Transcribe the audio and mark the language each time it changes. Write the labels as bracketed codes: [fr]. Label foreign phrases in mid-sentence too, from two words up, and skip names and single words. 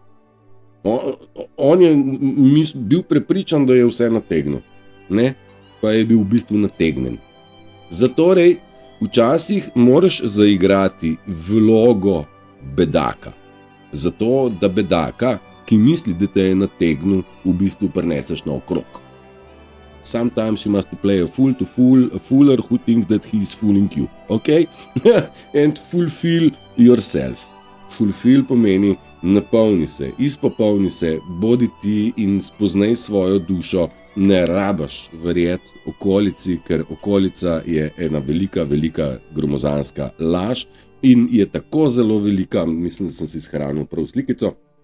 [sl] On je bil prepričan, da je vse nategnil. Ne? Pa je bil v bistvu nategnen. Zatorej, včasih moraš zaigrati vlogo bedaka. Zato, da bedaka, ki misli, da te je nategnil, v bistvu prineseš naokrog. [en] Sometimes you must play a fool to fool a fooler who thinks that he is fooling you. Ok? And fulfill yourself. [sl] Fulfill pomeni napolni se, izpopolni se, bodi ti in spoznaj svojo dušo. Ne rabaš verjeti okolici, ker okolica je ena velika, velika gromozanska laž in je tako zelo velika, mislim, da sem si shranil prav slikico.